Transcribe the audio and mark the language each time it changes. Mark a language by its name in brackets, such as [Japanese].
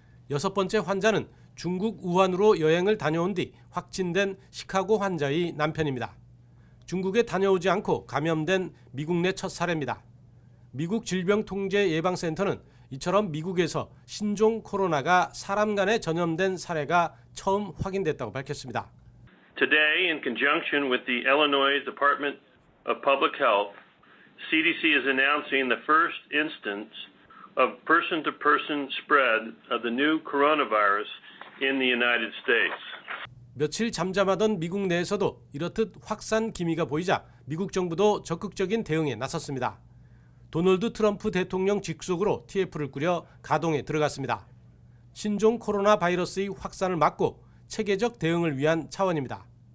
[Korean] 6번째 환자는 중국 우한으로 여행을 다녀온 뒤 확진된 시카고 환자의 남편입니다. 중국에 다녀오지 않고 감염된 미국 내 첫 사례입니다. 미국 질병통제예방센터는 이처럼 미국에서 신종 코로나가 사람 간에 전염된 사례가 처음 확인됐다고 밝혔습니다. [English] Today, in conjunction with the Illinois Department of Public Health, CDC is announcing the first instance of person-to-person spread of the new coronavirus in the United States. [Korean] 며칠 잠잠하던 미국 내에서도 이렇듯 확산 기미가 보이자 미국 정부도 적극적인 대응에 나섰습니다. 도널드 트럼프 대통령 직속으로 TF를 꾸려 가동에 들어갔습니다. 신종 코로나 바이러스의 확산을 막고 체계적 대응을 위한 차원입니다.